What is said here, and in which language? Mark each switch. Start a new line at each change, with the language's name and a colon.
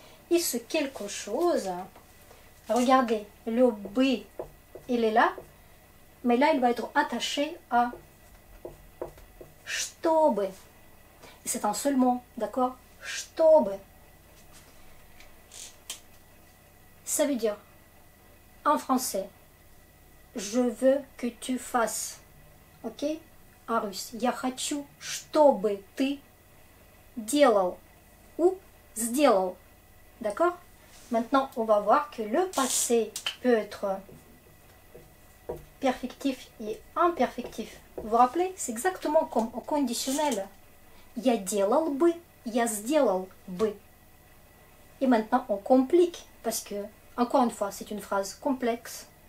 French: Et ce quelque chose, regardez, le B, il est là, mais là, il va être attaché à чтобы. Et c'est un seul mot, d'accord?
Russian: Чтобы.
French: Ça veut dire, en français, je veux que tu fasses, ok? En russe,
Russian: я хочу, чтобы ты делал ou сделал.
French: D'accord? Maintenant, on va voir que le passé peut être perfectif et imperfectif. Vous vous rappelez? C'est exactement comme au conditionnel.
Russian: Я делал бы, я сделал бы.
French: Et maintenant, on complique parce que, encore une fois, c'est une phrase complexe.